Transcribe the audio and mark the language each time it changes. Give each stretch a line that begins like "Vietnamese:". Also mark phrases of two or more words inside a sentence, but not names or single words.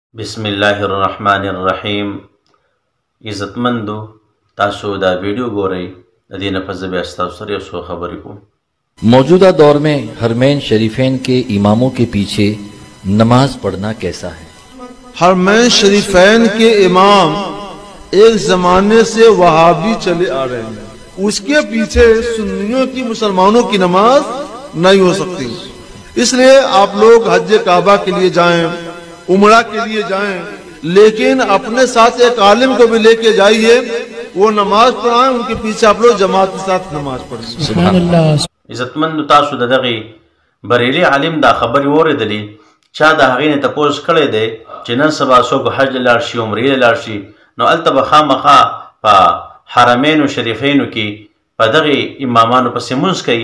Arabic: بسم الله الرحمن الرحیم.
Pashto: عزتمندو تاسو دا ویڈیو گورئ د دې نه پس به تاسو سره یو څو خبرې کوم.
Urdu: موجودہ دور میں حرمین شریفین کے اماموں کے پیچھے نماز پڑھنا کیسا ہے? حرمین شریفین کے امام ایک زمانے سے وہابی چلے آ رہے ہیں، اس کے پیچھے سنیوں کی مسلمانوں کی نماز نہیں ہو سکتی. اس لیے آپ لوگ حج کعبہ کے لیے جائیں، عمرہ کے لیے جائیں، لیکن اپنے ساتھ ایک عالم کو بھی لے کے جائیے، وہ نماز پڑھائیں، ان کے پیچھے آپ لوگ جماعت کے ساتھ نماز پڑھیں.
Arabic: سبحان الله.
Pashto: عزتمندو تاسو دغه بریلی عالم دا خبرې اوریدلې، چا د هغې نه تپوس کړی دی چې نن سبا څوک حج له لاړ شي، عمرې له لاړ شي، نو هلته به خامخا په حرمینو شریفینو کې په دغې امامانو پسې مونځ کوي.